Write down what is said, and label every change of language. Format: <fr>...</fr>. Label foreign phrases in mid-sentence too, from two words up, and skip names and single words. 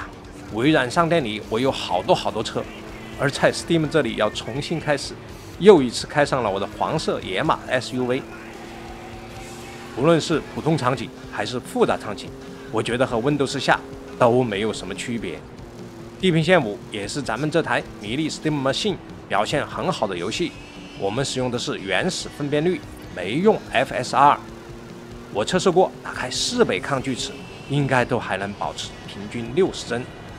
<zh>微軟商店裡我有好多車，而在 Steam 這裡要重新開始，又一次開上了我的黃色野馬 SUV。無論是普通場景還是複雜場景，我覺得和 Windows 下都沒有什麼區別。地平線5也是咱們這台迷你 Steam Machine 表現很好的遊戲，我們使用的是原始分辨率。沒用 FSR， 我測試過，打開4倍抗锯齿，應該都還能保持平均60帧。</zh>